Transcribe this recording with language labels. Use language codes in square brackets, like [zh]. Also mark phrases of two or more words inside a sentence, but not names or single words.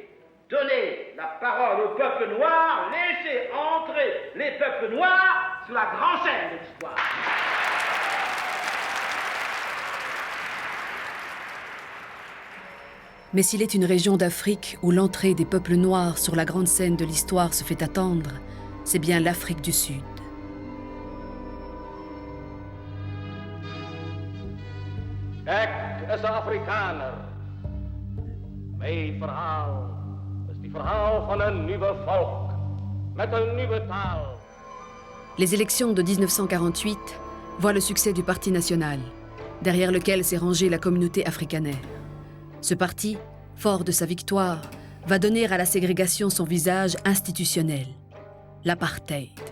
[fr] Donnez la parole au peuple noir, laissez entrer les peuples noirs sur la grande scène de l'histoire. Mais s'il est une région d'Afrique où l'entrée des peuples noirs sur la grande scène de l'histoire se fait attendre, c'est bien l'Afrique du Sud. [nl] Kijk, is een Afrikaner. Mijn verhaal. [fr] Les élections de 1948 voient le succès du Parti national, derrière lequel s'est rangée la communauté afrikaner. Ce parti, fort de sa victoire, va donner à la ségrégation son visage institutionnel, l'apartheid.